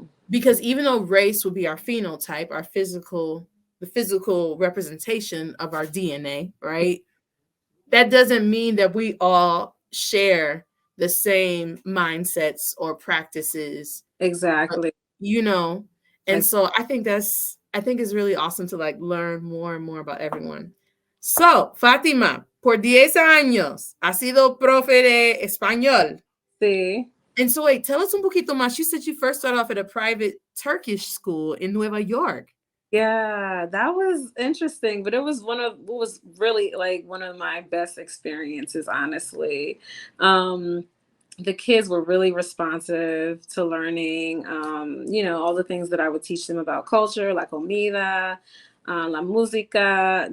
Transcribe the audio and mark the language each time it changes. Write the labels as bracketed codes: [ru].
[en] Because even though race would be our phenotype, the physical representation of our DNA, right? That doesn't mean that we all share the same mindsets or practices. Exactly. And so I think it's really awesome to learn more and more about everyone. [es] So, Fátima, por 10 años, has sido profe de español. Sí. [en] And so, wait, tell us [es] un poquito más. [en] You said you first started off at a private Turkish school in Nueva York. Yeah, that was interesting, but it was really one of my best experiences, honestly. the kids were really responsive to learning, all the things that I would teach them about culture, [es] la comida, la música.